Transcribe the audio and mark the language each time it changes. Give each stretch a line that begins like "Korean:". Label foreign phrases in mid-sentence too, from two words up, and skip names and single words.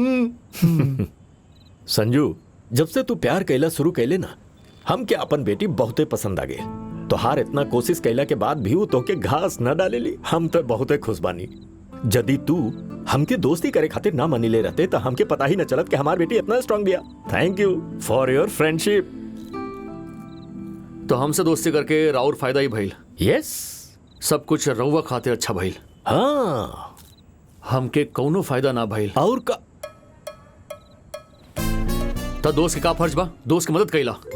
Bhojpuri: संजू, जब से तू प्यार कैला शुरू कैले ना, हमके अपन बेटी बहुते पसंद आ गए। तोहार इतना कोशिश कैला के बाद भी वो तोके घास न डालेली, हम तो बहुते खुश बानी। यदि तू हमके दोस्ती करे खातिर ना मनी ले रहते तो हमके पता ही न चलत कि हमार बेटी इतना स्ट्रांग बिया।
English: Thank you for your friendship.
Bhojpuri: तो हमसे दोस्ती करके राउर फायदा ही भइल। यस, सब कुछ रउआ खातिर अच्छा भइल, हाँ। हमके कौनो फायदा ना भइल। और का तो दोस्त के का फर्ज बा? दोस्त की मदद कैला।